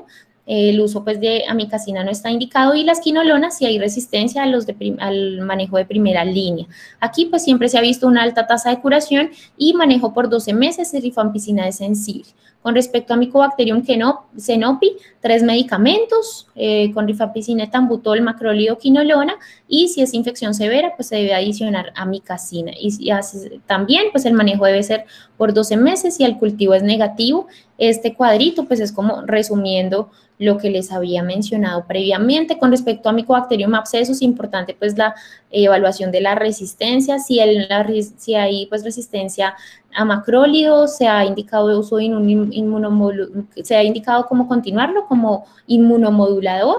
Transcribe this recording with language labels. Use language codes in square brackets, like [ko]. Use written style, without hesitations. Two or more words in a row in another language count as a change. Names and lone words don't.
[es] El uso pues de amicacina no está indicado, y las quinolonas si hay resistencia al manejo de primera línea. Aquí pues siempre se ha visto una alta tasa de curación y manejo por 12 meses y rifampicina es sensible. Con respecto a Mycobacterium cenopi, 3 medicamentos con rifampicina, etambutol, macrólido, quinolona, y si es infección severa, pues se debe adicionar amicacina. Y también pues el manejo debe ser por 12 meses y el cultivo es negativo. Este cuadrito pues es como resumiendo lo que les había mencionado previamente. Con respecto a Mycobacterium abscesos, importante pues la evaluación de la resistencia, si hay pues resistencia a macrólidos, se ha indicado uso se ha indicado cómo continuarlo como inmunomodulador.